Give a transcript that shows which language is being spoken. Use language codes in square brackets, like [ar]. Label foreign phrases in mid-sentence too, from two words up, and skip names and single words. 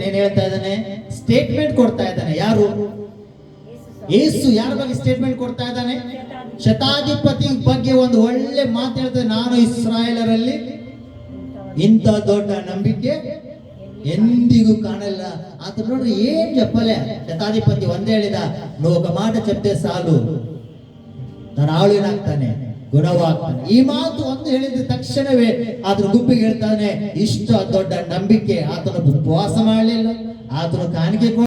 [kn] ಏನ್ ಹೇಳ್ತಾ ಇದ್ದಾನೆ? ಸ್ಟೇಟ್ಮೆಂಟ್ ಕೊಡ್ತಾ ಇದ್ದಾನೆ. ಯಾರು? ಯೇಸು. ಯಾರ ಬಗ್ಗೆ ಸ್ಟೇಟ್ಮೆಂಟ್ ಕೊಡ್ತಾ ಇದ್ದಾನೆ? ಶತಾಧಿಪತಿ ಬಗ್ಗೆ ಒಂದು ಒಳ್ಳೆ ಮಾತು ಹೇಳ್ತಾರೆ. ನಾನು ಇಸ್ರಾಯೇಲರಲ್ಲಿ ಇಂಥ ದೊಡ್ಡ ನಂಬಿಕೆ ಎಂದಿಗೂ ಕಾಣಲ್ಲ. ಆತ ನೋಡ್ರಿ ಏನ್ చెప్పలే. ಶತಾಧಿಪತಿ ಒಂದೇ ಹೇಳಿದ, [te] నువ్వు ఒక మాట చెప్తే చాలు, [kn] ನಾನು ಆಳುನಾಗ್ತಾನೆ, ಗುಣವಾಗ್ತಾನೆ. ಈ ಮಾತು ಒಂದು ಹೇಳಿದ ತಕ್ಷಣವೇ ಆತನ ಗುಂಪಿಗೆ ಹೇಳ್ತಾನೆ, ಇಷ್ಟು ದೊಡ್ಡ ನಂಬಿಕೆ. ಆತನು ಉಪವಾಸ ಮಾಡಲಿಲ್ಲ, ಆತನು ಕಾಣಿಕೆ